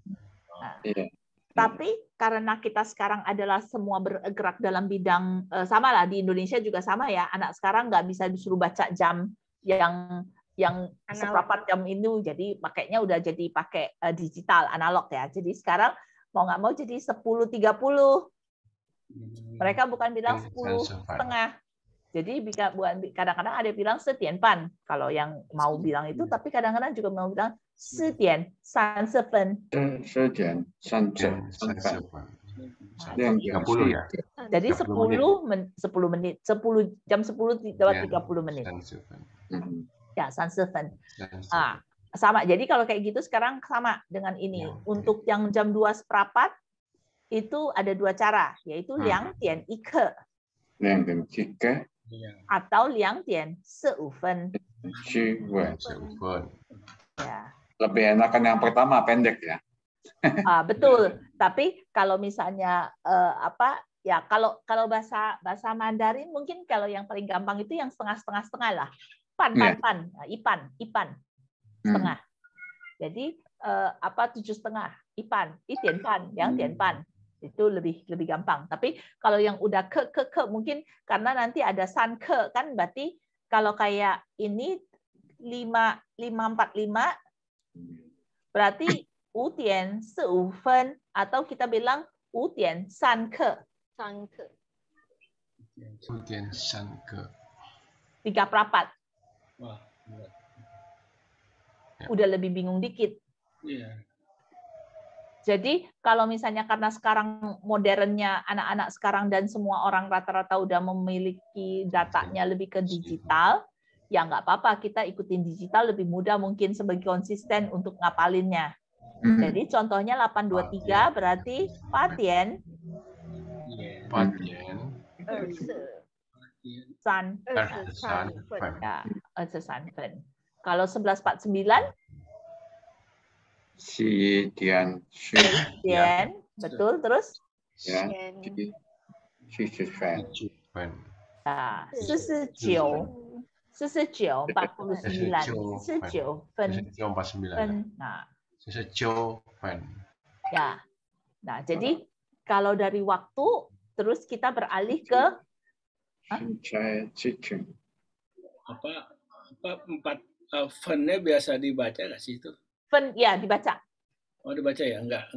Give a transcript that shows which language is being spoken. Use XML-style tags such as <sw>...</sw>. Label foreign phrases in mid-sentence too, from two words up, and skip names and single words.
<id>Tapi karena kita sekarang adalah semua bergerak dalam bidang sama lah di Indonesia juga sama ya, anak sekarang nggak bisa disuruh baca jam yang seperempat jam itu, jadi pakainya udah jadi pakai digital analog ya. Jadi sekarang mau nggak mau jadi 10.30. Mereka bukan bilang 10:30. Jadi kadang-kadang ada yang bilang</id> <zh>4 点半</zh> <id>kalau yang mau bilang itu, tapi kadang-kadang juga mau bilang</id> <zh>4 点30分. 4点30分.</zh> <id>ya. Jadi 10 menit, jam 10 lewat 30 menit. Ya, 30分. Sama. Jadi kalau kayak gitu sekarang sama dengan ini. Untuk yang jam 2:15 itu ada 2 cara, yaitu</id> <zh>2 点1刻</zh> <id>atau</id> <zh>2点15分.</zh> <id>Ya. Lebih enakan yang pertama, pendek ya. Betul. Tapi kalau misalnya kalau bahasa Mandarin mungkin kalau yang paling gampang itu yang setengah lah. Ipan setengah. Jadi 7:30 ipan, 1.5 2.5 itu lebih gampang. Tapi kalau yang udah ke mungkin karena nanti ada</id> <zh>三刻</zh> <id>kan, berarti kalau kayak ini 5:45 berarti</id> <zh>5 点45分</zh> <id>atau kita bilang</id> <zh>5 点3刻. 3刻. 5点3刻.</zh> <id>3/4. Wah, udah lebih bingung dikit. Jadi kalau misalnya karena sekarang modernnya anak-anak sekarang dan semua orang rata-rata udah memiliki datanya lebih ke digital, ya nggak apa-apa, kita ikutin digital lebih mudah mungkin sebagai konsisten untuk ngapalinnya. Jadi contohnya 823 berarti</id> <zh>4 点30分.</zh> <id>Ya, 30分. Kalau 11:49</id> <zh>4点</zh> <id>betul, terus</id> <zh>40 分. 49 分.</zh> <id>Nah,</id> <zh>49 分.</zh> <id>Ya. Nah, jadi kalau dari waktu terus kita beralih ke apa 4 fen-nya biasa dibaca nggak sih itu? Fen, ya dibaca. Oh, dibaca ya? Enggak</id>